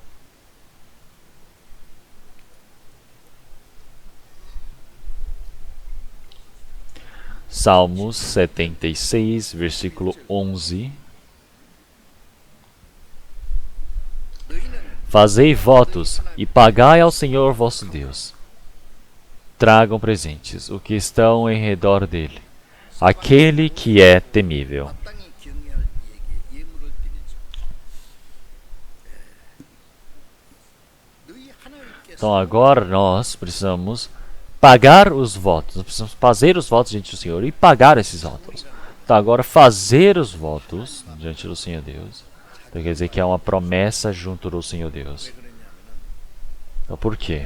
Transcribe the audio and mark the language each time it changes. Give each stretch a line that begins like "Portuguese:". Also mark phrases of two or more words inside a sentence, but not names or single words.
Portuguese: Salmos 76, versículo 11. Fazei votos e pagai ao Senhor vosso Deus. Tragam presentes o que estão em redor dele, aquele que é temível.
Korean: 마땅히 경외할 이에게 예물을 드리죠. 너희 하나님께서
Portuguese: Então agora nós precisamos pagar os votos. Nós precisamos fazer os votos diante do Senhor e pagar esses votos. Então agora fazer os votos diante do Senhor Deus. Então quer dizer que é uma promessa junto do Senhor Deus. Então por quê?